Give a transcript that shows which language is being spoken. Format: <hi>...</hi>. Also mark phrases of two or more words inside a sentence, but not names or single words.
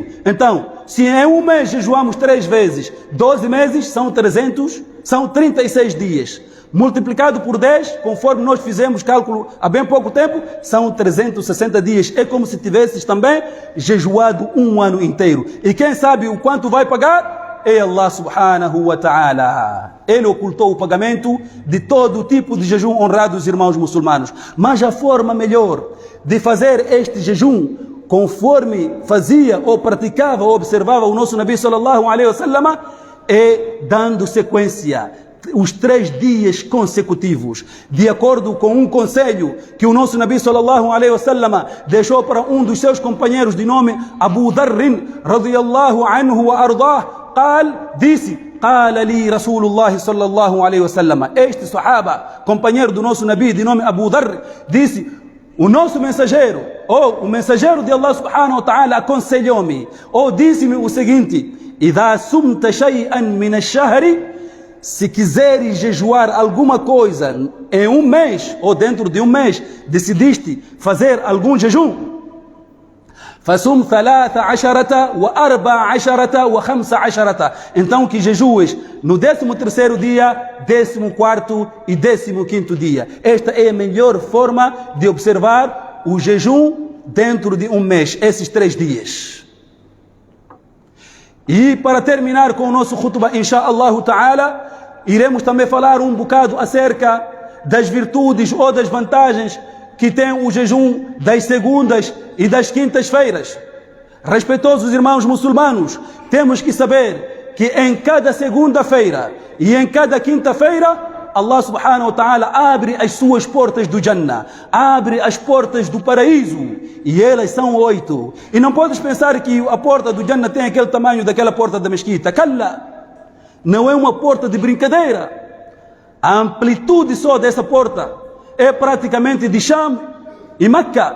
<pt>Então, se em um mês jejuamos 3 vezes, 12 meses são 36 dias. Multiplicado por 10, conforme nós fizemos cálculo há bem pouco tempo, são 360 dias. É como se tivesses também jejuado um ano inteiro. E quem sabe o quanto vai pagar? É Allah</pt> <ar>سبحانه وتعالى.</ar> <pt>Ele ocultou o pagamento de todo tipo de jejum, honrados irmãos muçulmanos. Mas a forma melhor de fazer este jejum, conforme fazia ou praticava ou observava o nosso Nabi</pt> <ar>صلى الله عليه وسلم,</ar> <pt>é dando sequência, os 3 dias consecutivos, de acordo com um conselho que o nosso Nabi</pt> <ar>صلى الله عليه وسلم</ar> <pt>deixou para um dos seus companheiros de nome Abu Dharr</pt> <ar>رضي الله عنه وأرضاه. Disse: قال لي رسول الله صلى الله عليه وسلم.</ar> <pt>Este sahaba, companheiro do nosso Nabi de nome Abu Dharr, disse: o nosso mensageiro, ou o mensageiro de Allah</pt> <ar>سبحانه وتعالى,</ar> <pt>aconselhou-me, ou disse-me o seguinte:</pt> <ar>إذا سمت شيئا من الشهر,</ar> <pt>se quiseres jejuar alguma coisa em um mês, ou dentro de um mês, decidiste fazer algum jejum,</pt> <ar>فَسُمْ 13 و14 و15,</ar> <pt>então que jejues no 13º dia, 14º e 15º dia. Esta é a melhor forma de observar o jejum dentro de um mês, esses 3 dias. E para terminar com o nosso khutbah,</pt> <ar>إن شاء الله تعالى,</ar> <pt>iremos também falar um bocado acerca das virtudes ou das vantagens que tem o jejum das segundas e das quintas-feiras. Respeitosos irmãos muçulmanos, temos que saber que em cada segunda-feira e em cada quinta-feira, Allah</pt> <ar>سبحانه وتعالى</ar> <pt>abre as suas portas do Jannah, abre as portas do paraíso, e elas são 8. E não podes pensar que a porta do Jannah tem aquele tamanho daquela porta da mesquita. Kalla, não é uma porta de brincadeira. A amplitude só dessa porta é praticamente de Sham e Meca.</pt>